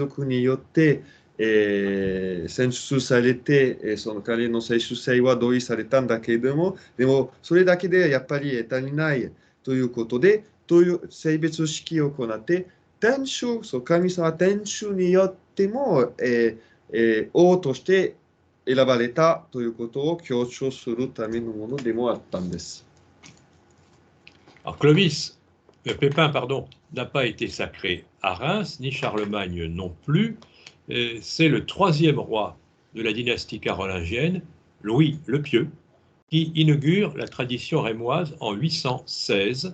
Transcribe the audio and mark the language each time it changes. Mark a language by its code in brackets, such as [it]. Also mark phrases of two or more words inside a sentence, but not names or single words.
[ja] 族によって、選出されて、その彼の世襲制は同意されたんだけれども、でもそれだけでやっぱり足りないということで、性別式を行って、天主、神様天主によっても、王として選ばれたということを強調するためのものでもあったんです。 [fr] Pépin, pardon, n'a pas été sacré à Reims, ni Charlemagne non plus. C'est le troisième roi de la dynastie carolingienne, Louis le Pieux, qui inaugure la tradition rémoise en 816.